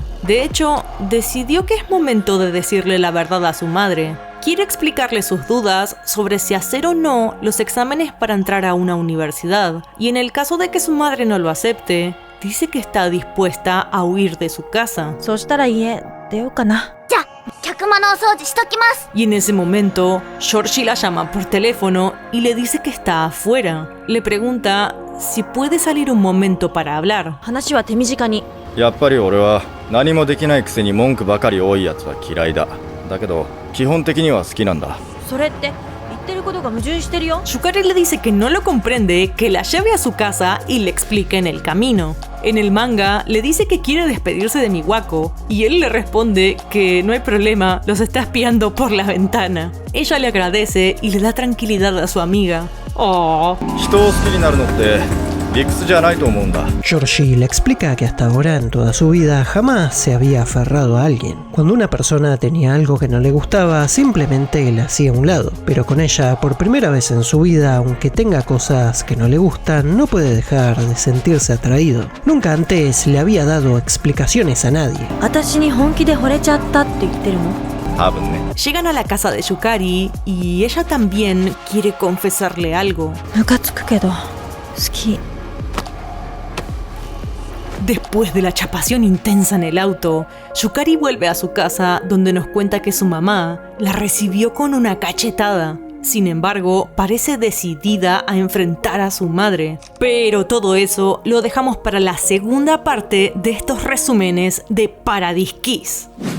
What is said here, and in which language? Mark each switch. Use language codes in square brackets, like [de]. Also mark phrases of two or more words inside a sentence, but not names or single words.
[es] De hecho, decidió que es momento de decirle la verdad a su madre. Quiere explicarle sus dudas sobre si hacer o no los exámenes para entrar a una universidad, y en el caso de que su madre no lo acepte, dice que está dispuesta a huir de su casa. [ja] そうしたら家出ようかな。じゃあ客間のお掃除しときます。 [es] Y en ese momento, Georgie la llama por teléfono y le dice que está afuera. Le pregunta si puede salir un momento para hablar. [ja] 話は手短に。やっぱり俺は何もできないくせに文句ばかり多いやつは嫌いだ。だけど基本的には好きなんだ。それって言ってることが矛盾してるよ。 [es] Yukari le dice que no lo comprende, que la lleve a su casa y le explique en el camino. En el manga, le dice que quiere despedirse de Miwako y él le responde que no hay problema, los está espiando por la ventana. Ella le agradece y le da tranquilidad a su amiga. Oh. [ja] 人を好きになるのって理屈じゃないと思うんだ。 [es] Georgie le explica que hasta ahora en toda su vida jamás se había aferrado a alguien. Cuando una persona tenía algo que no le gustaba, simplemente la hacía a un lado. Pero con ella, por primera vez en su vida, aunque tenga cosas que no le gustan, no puede dejar de sentirse atraído. Nunca antes le había dado explicaciones a nadie. [ja] 私に本気で惚れちゃったって言ってるの？多分ね。 [es] Llegan a la casa de Yukari y ella también quiere confesarle algo. [ja] ムカつくけど好き。 [es] Después de la chapación intensa en el auto, Yukari vuelve a su casa donde nos cuenta que su mamá la recibió con una cachetada. Sin embargo, parece decidida a enfrentar a su madre. Pero todo eso lo dejamos para la segunda parte de estos resúmenes de Paradise Kiss.